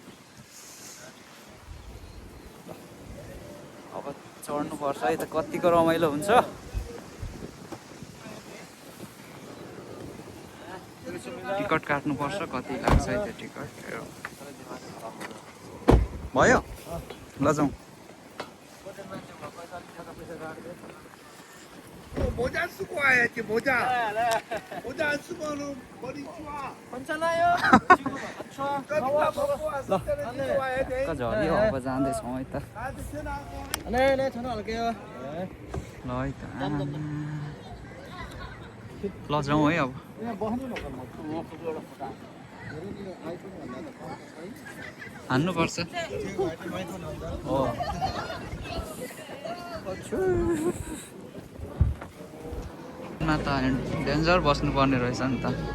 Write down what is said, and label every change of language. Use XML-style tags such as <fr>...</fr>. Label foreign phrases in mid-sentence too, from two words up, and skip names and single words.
<ne>अब चढ्नुपर्छ है त कतिको रमाइलो हुन्छ। टिकट काट्नुपर्छ कति लाग्छ है त्यो टिकट भयो ल जाउँ।</ne> <ko>모자 쓰고 와야지 모자 안 쓰면은 머리 추워 괜찮아요. 지금 안 추워. 먹고 왔을 때는 이거 와야 돼</ko> <ne>झरी अब जाँदैछौँ है त।</ne> <ko>나한테 전화하고 네, 전화할게요.</ko> <ne>ल है त ल जाउँ है अब। हान्नुपर्छ हो। मा त डेन्जर बस्नुपर्ने रहेछ नि त।</ne>